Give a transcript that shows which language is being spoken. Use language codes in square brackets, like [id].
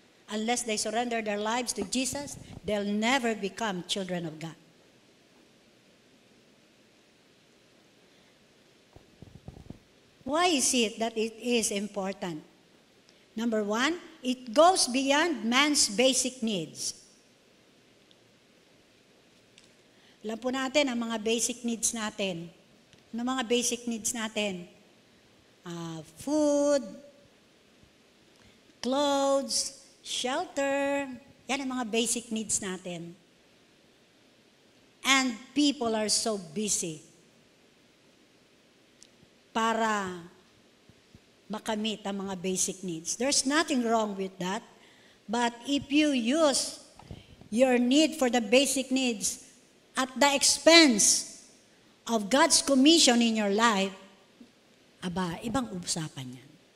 [en] Unless they surrender their lives to Jesus, they'll never become children of God. Why is it that it is important? Number one, it goes beyond man's basic needs. [tl] Alam po natin ang mga basic needs natin. Ano mga basic needs natin? [en] Food, clothes, shelter. [tl] Yan ang mga basic needs natin. [en] And people are so busy [tl] para makamit ang mga [en] basic needs. There's nothing wrong with that. But if you use your need for the basic needs at the expense of God's commission in your life, [tl] aba, ibang usapan yan.